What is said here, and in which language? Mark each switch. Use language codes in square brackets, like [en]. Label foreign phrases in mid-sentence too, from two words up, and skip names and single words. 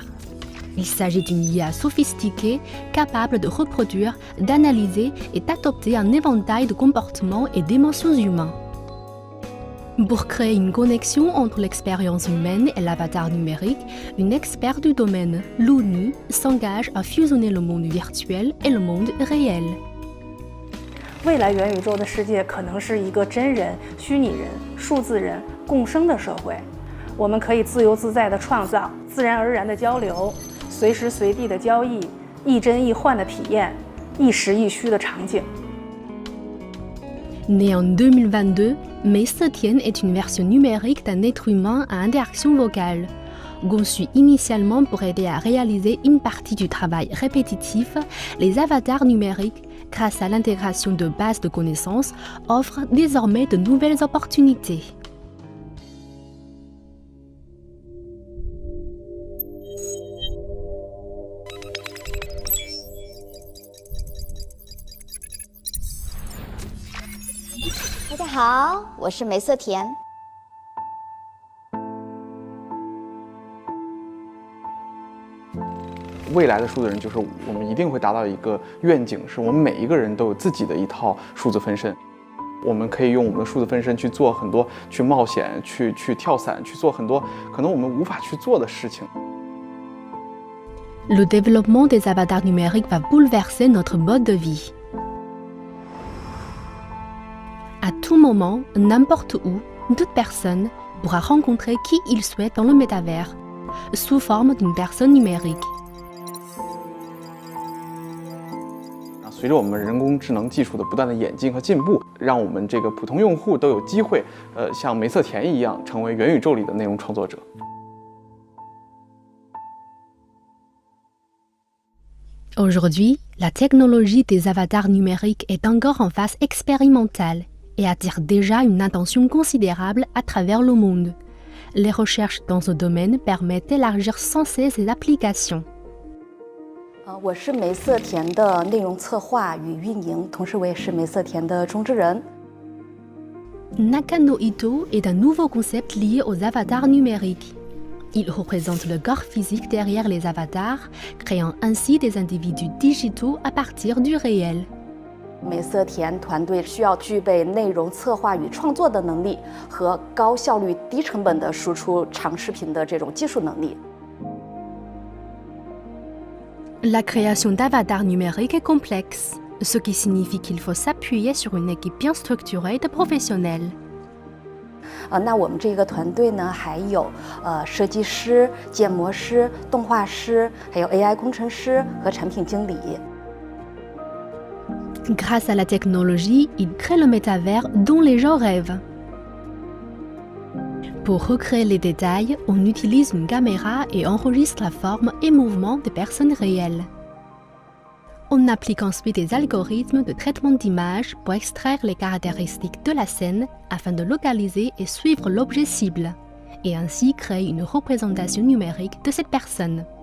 [fr] Il s'agit d'une IA sophistiquée, capable de reproduire, d'analyser et d'adopter un éventail de comportements et d'émotions humains. Pour créer une connexion entre l'expérience humaine et l'avatar numérique, une experte du domaine, Luni, s'engage à fusionner le monde virtuel et le monde réel. [zh] 未来元宇宙的世界可能是一个真人、虚拟人、数字人共生的社会，我们可以自由自在地创造，自然而然的交流。随时随地的交易，亦真亦幻的体验，亦实亦虚的场景。 [fr] Né en 2022, Mei Zetian est une version numérique d'un être humain à interaction vocale. Conçu initialement pour aider à réaliser une partie du travail répétitif, les avatars numériques, grâce à l'intégration de bases de connaissances, offrent désormais de nouvelles opportunités. Bonjour, [zh] 我是梅瑟田。未来的数字人就是我们一定会达到一个愿景，是我们每一个人都有自己的一套数字分身。我们可以用我们的数字分身去做很多，去冒险，去跳伞，去做很多可能我们无法去做的事情。 [fr] Le développement des avatars numériques va bouleverser notre mode de vie. À tout moment, n'importe où, toute personne pourra rencontrer qui il souhaite dans le métavers, sous forme d'une personne numérique. [zh] 随着我们人工智能技术的不断的演进和进步，让我们这个普通用户都有机会，像梅瑟田一样，成为元宇宙里的内容创作者。 [fr] Aujourd'hui, la technologie des avatars numériques est encore en phase expérimentale et attire déjà une attention considérable à travers le monde. Les recherches dans ce domaine permettent d'élargir sans cesse ses applications. [zh] 我是梅瑟田的内容策划与运营，同时我也是梅瑟田的中之人。 [fr] Nakano Ito est un nouveau concept lié aux avatars numériques. Il représente le corps physique derrière les avatars, créant ainsi des individus digitaux à partir du réel. [zh] 梅瑟田团队需要具备内容策划与创作的能力和高效率、低成本的输出长视频的这种技术能力。 [fr] La création d'avatars numériques est complexe, ce qui signifie qu'il faut s'appuyer sur une équipe bien structurée de professionnels. [zh] 那我们这个团队呢，还有设计师、建模师、动画师，还有 AI 工程师和产品经理。 [fr] Grâce à la technologie, il crée le métavers dont les gens rêvent. Pour recréer les détails, on utilise une caméra et enregistre la forme et mouvement des personnes réelles. On applique ensuite des algorithmes de traitement d'image pour extraire les caractéristiques de la scène afin de localiser et suivre l'objet cible, et ainsi créer une représentation numérique de cette personne.